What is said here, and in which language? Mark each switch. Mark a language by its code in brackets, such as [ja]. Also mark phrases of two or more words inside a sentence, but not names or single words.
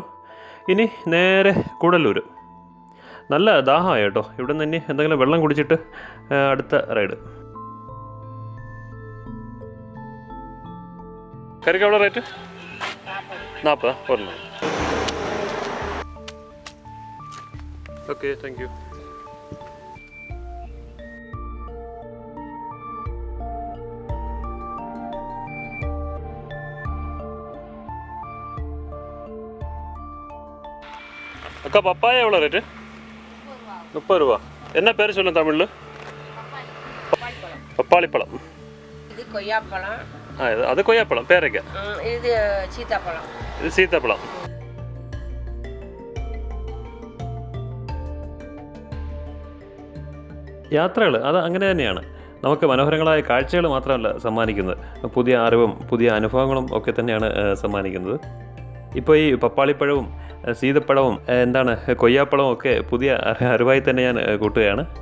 [ml] ഇനി നേരെ കൂടല്ലൂർ. നല്ല ദാഹമായി കേട്ടോ. ഇവിടെ നിന്ന് ഇനി എന്തെങ്കിലും വെള്ളം കുടിച്ചിട്ട് അടുത്ത റൈഡ്. കറിക്ക് എവിടെ റേറ്റ്? 40 ഒരെണ്ണം. [en] okay, thank you. [ta] அக்கா பப்பாயா எவ்வளோ ரேட்டு? 30 ரூபா. என்ன பேர் சொல்லுங்க தமிழில்? பப்பாளி பழம். இது கொய்யாப்பழம். அது கொய்யாப்பழம். பேரைக்க இது சீத்தாப்பழம். இது சீத்தாப்பழம். [ml] യാത്രകൾ അത് അങ്ങനെ തന്നെയാണ്. നമുക്ക് മനോഹരങ്ങളായ കാഴ്ചകൾ മാത്രമല്ല സമ്മാനിക്കുന്നത്, പുതിയ അറിവും പുതിയ അനുഭവങ്ങളും ഒക്കെ തന്നെയാണ് സമ്മാനിക്കുന്നത്. ഇപ്പോൾ ഈ പപ്പാളിപ്പഴവും സീതപ്പഴവും കൊയ്യാപ്പഴവും ഒക്കെ പുതിയ അറിവായി തന്നെ ഞാൻ കൂട്ടുകയാണ്.